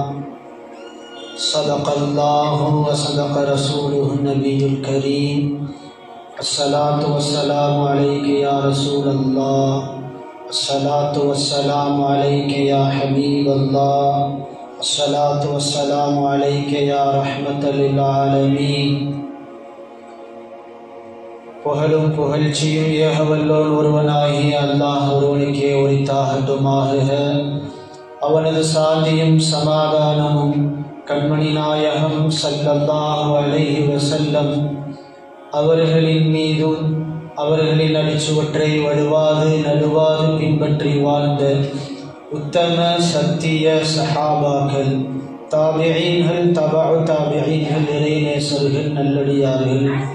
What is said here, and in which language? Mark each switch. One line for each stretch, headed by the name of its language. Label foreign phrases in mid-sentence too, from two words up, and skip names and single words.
Arabic: صدق الله وصدق رسوله النبي الكريم الصلاة والسلام عليك يا رسول الله الصلاة والسلام عليك يا حبيب الله الصلاة والسلام عليك يا رحمة للعالمين
Tamil: புகழும் புகழ்ச்சியும் ஏகவல்லோன் ஒருவனாகிய அல்லாஹ் ஒருவனுக்கே உரித்தாகட்டுமாக. அவனது சாந்தியும் சமாதானமும் கண்மணி நாயகம்
Arabic: صلى الله عليه وسلم
Tamil: அவர்களின் மீதும் அவர்களின் அடிச்சுவற்றை வழுவாது நழுவாது பின்பற்றி வாழ்ந்த உத்தம சத்திய சஹாபாக்கள், தாபிஈன்கள், தபஉ தாபிஈன்கள், இறைநேசர்கள், நல்லடியார்கள்,